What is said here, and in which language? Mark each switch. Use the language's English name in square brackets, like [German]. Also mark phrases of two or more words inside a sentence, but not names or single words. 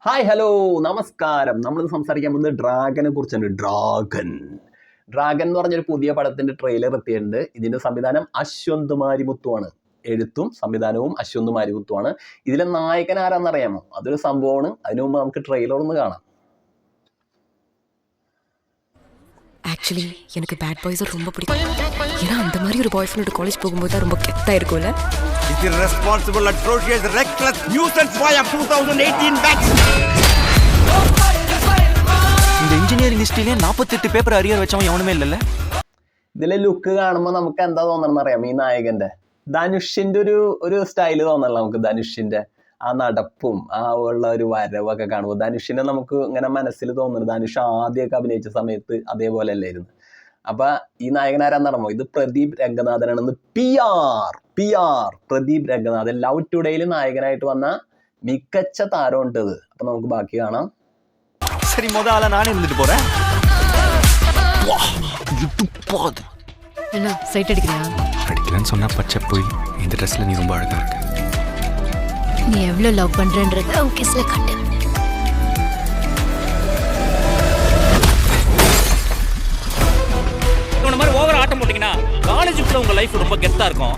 [Malayalam] ഹായ് ഹലോ നമസ്കാരം. നമ്മൾ സംസാരിക്കാൻ പോകുന്നത് ഡ്രാഗനെ കുറിച്ചാണ്. ഡ്രാഗൻ എന്ന് പറഞ്ഞൊരു പുതിയ പടത്തിന്റെ ട്രെയിലർ എത്തിയിട്ടുണ്ട്. ഇതിന്റെ സംവിധാനം അശ്വന്ത് മാരിമുത്തുവാണ്. എഴുത്തും സംവിധാനവും അശ്വന്ത് മാരിമുത്തുവാണ്. ഇതിലെ നായകൻ ആരാന്നറിയാമോ? അതൊരു സംഭവമാണ്. അതിനു മുമ്പ് നമുക്ക് ട്രെയിലർ ഒന്ന് കാണാം. [Tamil] ஆக்சுவலி எனக்கு [English] bad boys [Tamil] ரொம்ப பிடிக்கும். ஏன்னா அந்த மாதிரி ஒரு [English] boy friend [Tamil] காலேஜ் போகும்போது தான் ரொம்ப கெத்தா இருக்கும்ல. [English] It's irresponsible, atrocious, reckless nuisance boy of 2018 batch. [Tamil] இந்த இன்ஜினியரிங் ஹிஸ்டரியிலே 48 [English] paper arrear [Tamil] வச்சவன் [Malayalam] എവനുമേ ഇല്ലല്ലേ. ഇതിലെ ലുക്ക് കാണുമ്പോൾ നമുക്ക് എന്താ തോന്നണമെന്ന് അറിയാം? ഈ നായകന്റെ ധനുഷിന്റെ ഒരു സ്റ്റൈല് തോന്നണം നമുക്ക്. ധനുഷിന്റെ ആ നടപ്പും ആ ഉള്ള ഒരു വരവൊക്കെ കാണുമ്പോൾ ധനുഷിനെ നമുക്ക് ഇങ്ങനെ മനസ്സിൽ തോന്നുന്നു. ധനുഷ് ആദ്യമൊക്കെ അഭിനയിച്ച സമയത്ത് അതേപോലെ അല്ലായിരുന്നു. അപ്പൊ ഈ നായകനാരാന്നറിയാമോ? ഇത് പ്രദീപ് രംഗനാഥനാണെന്ന്. PR പ്രദീപ് രംഗനാഥൻ ലവ് ടുഡേയിൽ നായകനായിട്ട് വന്ന മികച്ച താരമുണ്ട് ഇത്. അപ്പൊ നമുക്ക് ബാക്കി കാണാം. [Tamil] சரி முத ஆளா நானே இருந்துட்டு போறேன். என்ன சைட் அடிக்கறியா? அடிக்கலன்னு சொன்னா பச்சை போய் இந்த ட்ரெஸ்ல நீ ரொம்ப அழகா இருக்க. நீ எவ்வளவு லவ் பண்றன்றத உன் கிஸ்ல காட்டு. இந்த மாதிரி ஓவரா ஆட்டம் போட்டீங்கன்னா காலேஜுக்குள்ள உங்க லைஃப் ரொம்ப கெத்தா இருக்கும்.